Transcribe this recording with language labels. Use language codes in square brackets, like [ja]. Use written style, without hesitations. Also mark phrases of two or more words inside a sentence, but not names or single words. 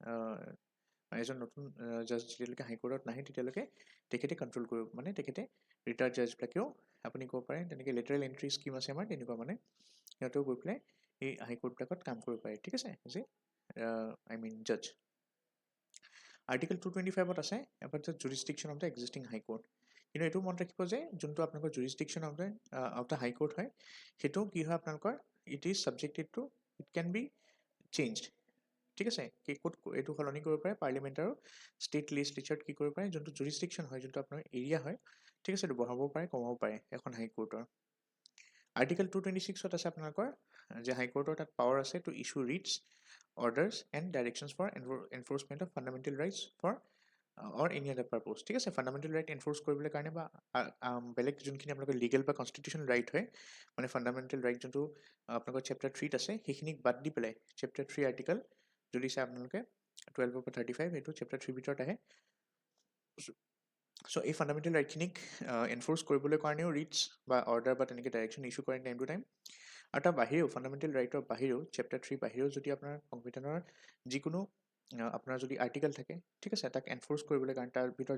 [as] এজন নতুন জাজ যেতিয়ালৈকে হাইকোৰ্টত নাহে তেতিয়ালৈকে তেখেতে কণ্ট্ৰল কৰিব মানে তেখেতে ৰিটায়াৰ্ড জাজবিলাকেও আপুনি ক'ব পাৰে তেনেকৈ [en] lateral entry scheme [as] আছে আমাৰ তেনেকুৱা মানে সিহঁতেও গৈ পেলাই এই হাইকোৰ্টবিলাকত কাম কৰিব পাৰে ঠিক আছে যে [en] I mean [as] জাজ আৰ্টিকল 225ত আছে [en] about the jurisdiction of the existing High Court [as] কিন্তু এইটো মনত ৰাখিব যে যোনটো আপোনালোকৰ [en] jurisdiction of the High Court [as] হয় সেইটো কি হয় আপোনালোকৰ [en] it is subjected to it can be changed [as] ঠিক আছে ক'ত এইটো সলনি কৰিব পাৰে পাৰ্লিমেণ্ট আৰু [en] state legislatureত [as] কি কৰিব পাৰে যোনটো জুৰিছডিকশ্যন হয় যোনটো আপোনাৰ এৰিয়া হয় ঠিক আছে এইটো বঢ়াব পাৰে কমাব পাৰে এখন হাইকোৰ্টৰ আৰ্টিকল 226ত আছে আপোনালোকৰ যে হাইকোৰ্টৰ তাত পাৱাৰ আছে [en] to issue writs orders and directions for enforcement of fundamental rights for or any other purpose [as] ঠিক আছে [en] fundamental right enforce [as] কৰিবলৈ কাৰণে বা বেলেগ যোনখিনি আপোনালোকৰ লিগেল বা [en] constitutional right [as] হয় মানে [en] fundamental right [as] যোনটো আপোনালোকৰ চেপ্টাৰ 3ত আছে সেইখিনিক বাদ দি পেলাই চেপ্টাৰ 3 আৰ্টিকেল যদি চাই আপোনালোকে 12 পৰা 35 এইটো চেপ্টাৰ 3 ভিতৰত আহে চ' এই [en] fundamental rightখিনিক [as] এনফোৰ্চ কৰিবলৈ কাৰণেও ৰিটছ বা অৰ্ডাৰ বা তেনেকৈ ডাইৰেকশ্যন ইছ্যু কৰে [en] time to time [as] আৰু তাৰ বাহিৰেও [en] fundamental rightৰ [as] বাহিৰেও চেপ্টাৰ 3 বাহিৰেও যদি আপোনাৰ সংবিধানৰ যিকোনো আপোনাৰ যদি আৰ্টিকেল থাকে ঠিক আছে তাক এনফোৰ্চ কৰিবলৈ কাৰণে তাৰ ভিতৰত